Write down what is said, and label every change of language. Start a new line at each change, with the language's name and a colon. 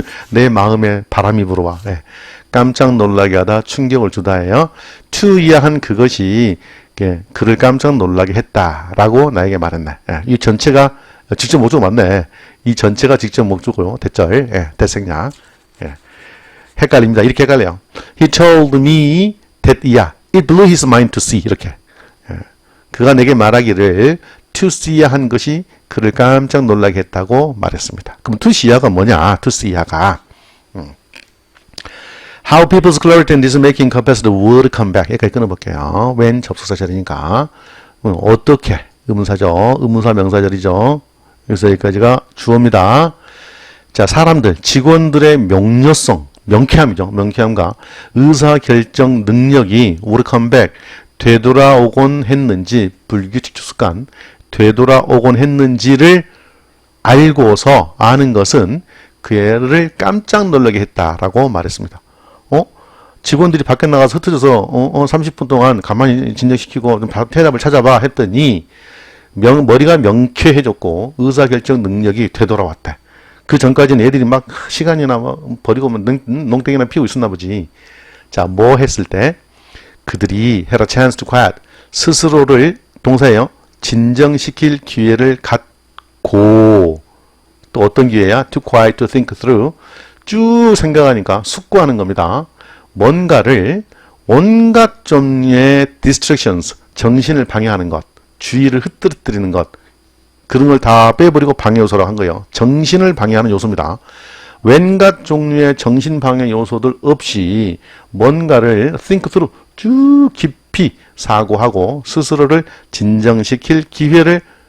Korean: 내 마음에 바람이 불어와. 예. 깜짝 놀라게 하다, 충격을 주다예요. to 이하한 그것이 그를 깜짝 놀라게 했다라고 나에게 말했네. 예. 이 전체가 직접 목적 맞네. 이 전체가 직접 목적으로 대절, 예. 대생략. 예. 헷갈립니다. 이렇게 헷갈려요.
English: He told me that, yeah, it blew his mind to see.
Korean: 이렇게. 예. 그가 내게 말하기를 to see 한 것이 그를 깜짝 놀라게 했다고 말했습니다. 그럼 to see가 뭐냐?
English: to see가 How people's clarity and decision-making capacity would come back.
Korean: 여기까지 끊어볼게요. when 접속사 절이니까 어떻게 의문사죠. 의문사 명사절이죠. 그래서 여기까지가 주어입니다. 자, 사람들, 직원들의 명료성, 명쾌함이죠. 명쾌함과 의사결정 능력이 would come back. 되돌아오곤 했는지, 불규칙 주습관, 되돌아오곤 했는지를 알고서 아는 것은 그를 깜짝 놀라게 했다라고 말했습니다. 직원들이 밖에 나가서 흩어져서 30분 동안 가만히 진정시키고 좀 대답을 찾아봐 했더니 머리가 명쾌해졌고 의사결정 능력이 되돌아왔대. 그 전까지는 애들이 막 시간이나 버리고 농땡이나 피우고 있었나 보지. 자, 뭐 했을 때 그들이 had a chance to quiet, 스스로를 동사예요. 진정시킬 기회를 갖고, 또 어떤 기회야?
English: to quiet, to think through, 쭉 생각하니까 숙고하는 겁니다.
Korean: 뭔가를 온갖 종류의 distractions, 정신을 방해하는 것, 주의를 흩뜨리는 것, 그런 걸 다 빼버리고 방해 요소로 한 거예요. 정신을 방해하는 요소입니다. 웬갖 종류의 정신 방해 요소들 없이 뭔가를 think through, 쭉 깊이 사고하고 스스로를 진정시킬 기회를